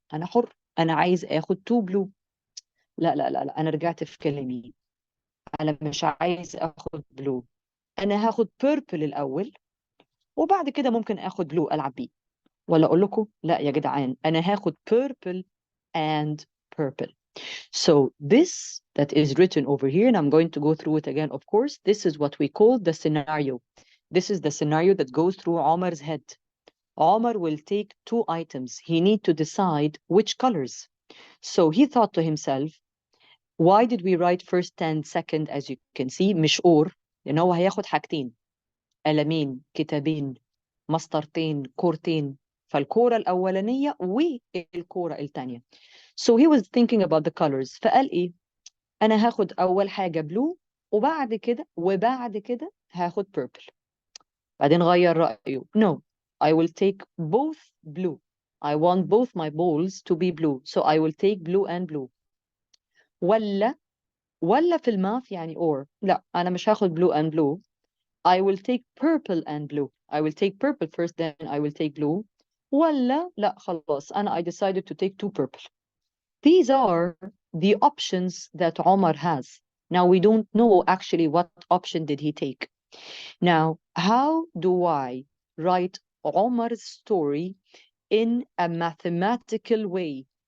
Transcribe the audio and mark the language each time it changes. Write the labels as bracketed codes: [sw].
[ar] انا حر، انا عايز اخد 2 بلو. لا لا لا لا، انا رجعت في كلامي، انا مش عايز اخد بلو، انا هاخد بيربل الاول وبعد كده ممكن اخد بلو العب بيه. ولا اقول لكم لا يا جدعان، انا هاخد [en] purple and purple. So this that is written over here, and I'm going to go through it again, of course, this is what we call the scenario. This is the scenario that goes through Omar's head. Omar will take 2 items. He need to decide which colors. So he thought to himself, why did we write first and second? As you can see, [ar] مش or، لأن هو هياخد حاجتين، قلمين، كتابين، مسطرتين، كورتين. فالكورة الأولانية والكورة الثانية. [en] So he was thinking about the colors. [ar] فقال إيه؟ أنا هاخد أول حاجة blue وبعد كده هاخد purple. بعدين غير رأيه. [en] No, I will take both blue. I want both my balls to be blue. So I will take blue and blue. [ar] ولا في الماث يعني or. لا، أنا مش هاخد [en] blue and blue. I will take purple and blue. I will take purple first, then I will take blue. [ar] ولا لا خلاص أنا [en] I decided to take 2 purple. These are the options that Omar has. Now we don't know actually what option did he take. Now, how do I write Omar's story in a mathematical way?